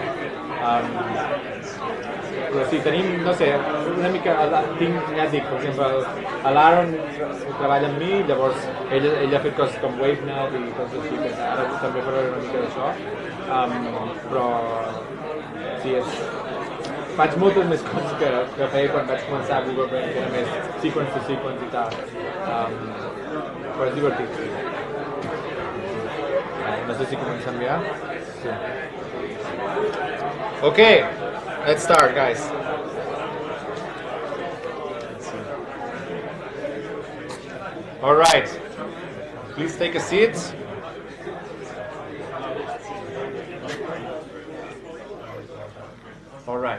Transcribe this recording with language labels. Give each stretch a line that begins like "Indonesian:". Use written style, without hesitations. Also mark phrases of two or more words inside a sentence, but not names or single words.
Catalan: Però sí, tenim, no sé, una mica, ja et dic, per exemple, l'Aaron treballa amb mi, llavors ell ha fet coses com WaveNet i coses així, que ara també faré una mica d'això, però sí, faig moltes més coses que feia quan vaig començar a Google, que era més
English: sequence to sequence
Catalan: i tal, però és divertit. No sé si comencem ja. Sí.
English: Okay. Let's start, guys. All right. Please take a seat. All right.